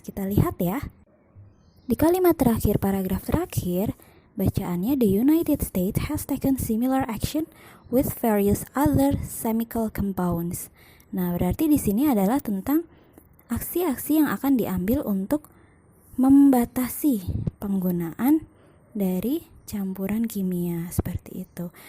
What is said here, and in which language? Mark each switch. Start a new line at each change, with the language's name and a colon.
Indonesian: Kita lihat ya. Di kalimat terakhir, paragraf terakhir, bacaannya
English: the United States has taken similar action with various other chemical compounds.
Indonesian: Nah, berarti di sini adalah tentang aksi-aksi yang akan diambil untuk membatasi penggunaan dari campuran kimia seperti itu.